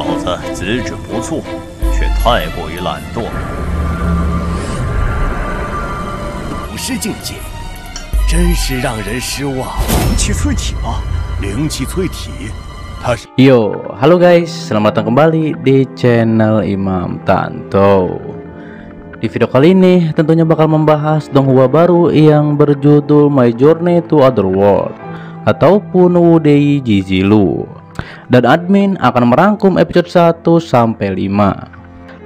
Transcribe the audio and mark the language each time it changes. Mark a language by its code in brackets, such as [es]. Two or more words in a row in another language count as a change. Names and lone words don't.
[zh] 子资质不错，却太过于懒惰。武士境界，真是让人失望。灵气淬体吗？灵气淬体，它是。 [id] Yo, halo guys, selamat datang kembali di channel Imam Tanto. Di video kali ini tentunya bakal membahas donghua baru yang berjudul My Journey to Otherworld ataupun Wudei Jizilu. Dan admin akan merangkum episode 1 sampai 5.